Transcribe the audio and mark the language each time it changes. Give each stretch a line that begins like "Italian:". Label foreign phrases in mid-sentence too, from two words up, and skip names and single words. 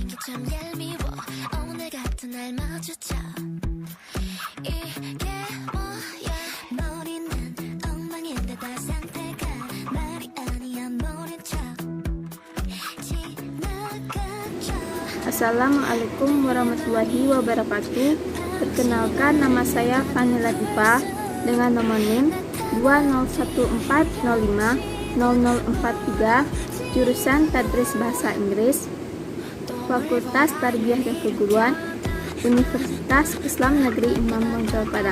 Korean: 참 얄미워 오늘 같은 날 마주쳐 이게 뭐야 머리는 엉망인데다 상태가 말이 아니야 모른 척 지나가죠.
Arabic: السلام عليكم ورحمة الله وبركاته.
Indonesian: Perkenalkan, nama saya Fani Latifa dengan nomor NIM 2014050043, jurusan Tadris Bahasa Inggris, Fakultas Tarbiyah dan Keguruan, Universitas Islam Negeri Imam Bonjol Padang.